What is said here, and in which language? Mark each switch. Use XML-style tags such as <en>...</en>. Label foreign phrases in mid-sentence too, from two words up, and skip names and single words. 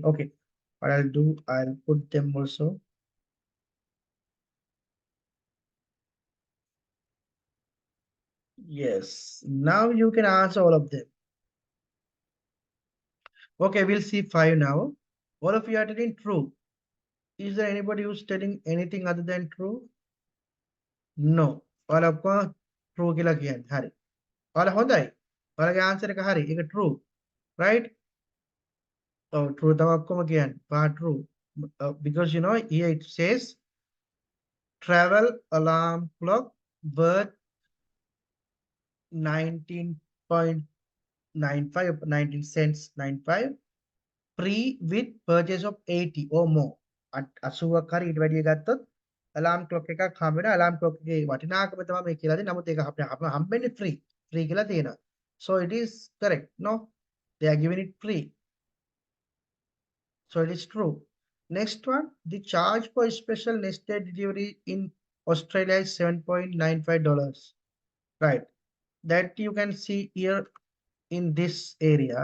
<en>Okay, what I'll do, I'll put them also. Yes, now you can answer all of them. Okay, we'll see 5 now. All of you are telling true. Is there anybody who's telling anything other than true? No. All of you true</en> <si>කියලා කියන්නේ. හරි. ඔයාලා හොඳයි. ඔයාලගේ answer එක හරි. ඒක true. Right? Oh, true තමයි ඔක්කොම කියන්නේ.</si> <en>true. Because you know here it says travel alarm clock worth 19.95 19 cents 95 free with purchase of 80 or more.</en> <si>80ක් හරි ඊට වැඩිය ගත්තොත්</si> <en>alarm clock</en> <si>එකක් හම්බ වෙනවා.</si> <en>alarm clock</en> <si>එකේ වටිනාකම තමයි මේ කියලා දෙන්නේ. නමුත් ඒක අපිට හම්බෙන්නේ free. free කියලා තියෙනවා.</si> <en>So it is correct. No, they are giving it free. So it is true. Next one, the charge for special next day delivery in Australia is $7.95. Right. That you can see here in this area.</en>